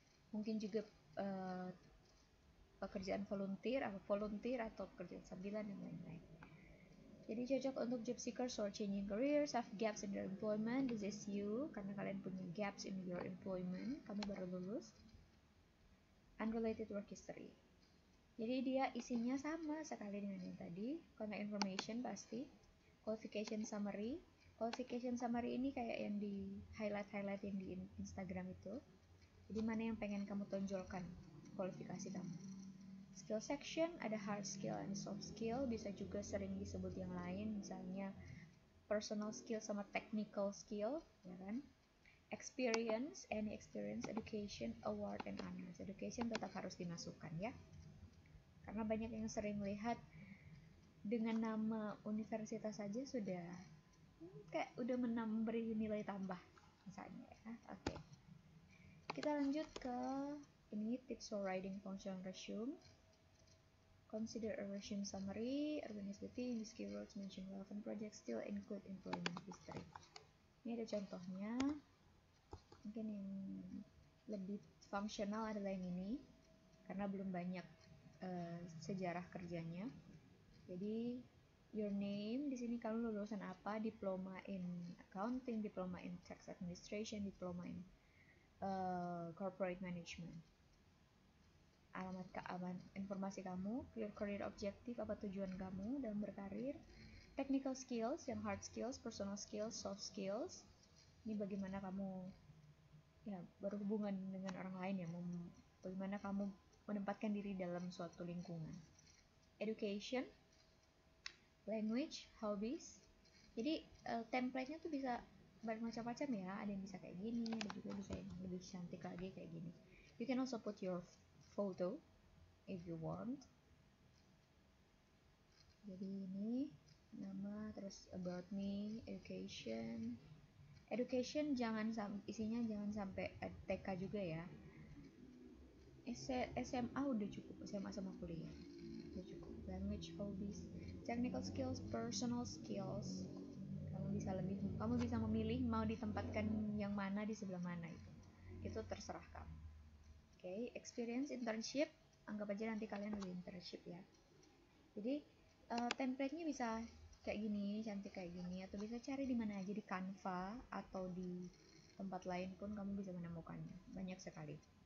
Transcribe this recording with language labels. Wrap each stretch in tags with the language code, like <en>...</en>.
<id>Mungkin juga pekerjaan volunteer atau pekerjaan sambilan dan lain-lain. Jadi cocok untuk</id> <en>job seekers who are changing careers, have gaps in their employment. This is you,</en> <id>karena kalian punya</id> <en>gaps in your employment,</en> <id>kamu baru lulus.</id> <en>Unrelated work history.</en> <id>Jadi dia isinya sama sekali dengan yang tadi.</id> <en>Contact information pasti. Qualification summary.</en> <id>Qualification summary ini kayak yang di highlight yang di Instagram itu. Jadi mana yang pengen kamu tonjolkan kualifikasi kamu. Skill section ada hard skill and soft skill, bisa juga sering disebut yang lain, misalnya personal skill sama technical skill, ya kan?</id> <en>Experience, any experience, education, award, and honors.</en> <id>Education tetap harus dimasukkan ya, karena banyak yang sering lihat dengan nama universitas saja sudah kayak udah memberi nilai tambah misalnya ya. Oke. Kita lanjut ke ini</id> <en>tips for writing functional resume. Consider a resume summary, organize the theme, use keywords, mention relevant projects, still include employment history.</en> <id>Ini ada contohnya. Mungkin yang lebih fungsional adalah yang ini karena belum banyak sejarah kerjanya. Jadi</id> <en>your name,</en> <id>di sini kamu lulusan apa,</id> <en>diploma in accounting, diploma in tax administration, diploma in corporate management.</en> <id>Alamat informasi kamu,</id> <en>your career objective,</en> <id>apa tujuan kamu dalam berkarir,</id> <en>technical skills, yang hard skills, personal skills, soft skills.</en> <id>Ini bagaimana kamu ya berhubungan dengan orang lain ya, bagaimana kamu menempatkan diri dalam suatu lingkungan.</id> <en>Education, language, hobbies.</en> <id>Jadi template-nya tuh bisa bermacam-macam ya, ada yang bisa kayak gini, ada juga bisa yang lebih cantik lagi kayak gini.</id> <en>You can also put your photo if you want.</en> <id>Jadi ini nama, terus about me, education. Education isinya jangan sampai TK juga ya. SMA udah cukup, SMA sama kuliah udah cukup.</id> <en>Language, hobbies, technical skills, personal skills.</en> <id>Kamu bisa memilih mau ditempatkan yang mana di sebelah mana itu terserah kamu. Oke, experience, internship, anggap aja nanti kalian lagi internship ya. Jadi template-nya bisa kayak gini, cantik kayak gini, atau bisa cari di mana aja, di Canva atau di tempat lain pun kamu bisa menemukannya, banyak sekali.</id>